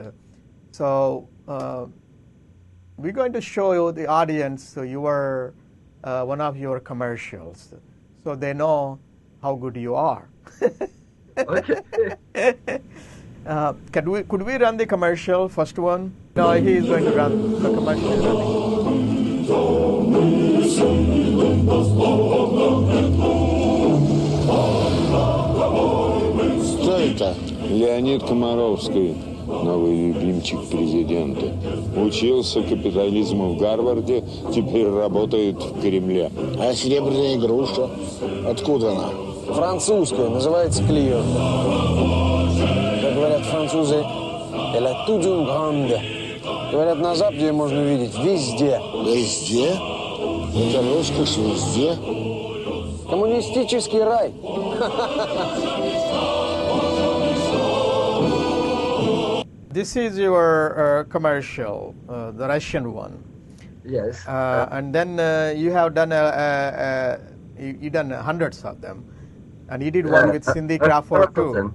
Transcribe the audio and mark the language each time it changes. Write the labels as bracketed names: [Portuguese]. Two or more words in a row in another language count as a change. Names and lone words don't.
[English] So we're going to show you, the audience, your one of your commercials, so they know how good you are. Okay. Could we run the commercial, first one? No, he is going to run the commercial. [Russian] Кто это? Леонид Комаровский, новый любимчик президента. Учился капитализму в Гарварде, теперь работает в Кремле. А серебряная игрушка? Откуда она? Французская, называется Клио. Как говорят французы, [French] elle a toute une grande. [Russian] Говорят, на Западе ее можно увидеть везде. Везде? Это роскошь везде? Коммунистический рай. [English] This is your commercial, the Russian one. Yes. And then you have done you done hundreds of them, and you did one with Cindy Crawford too.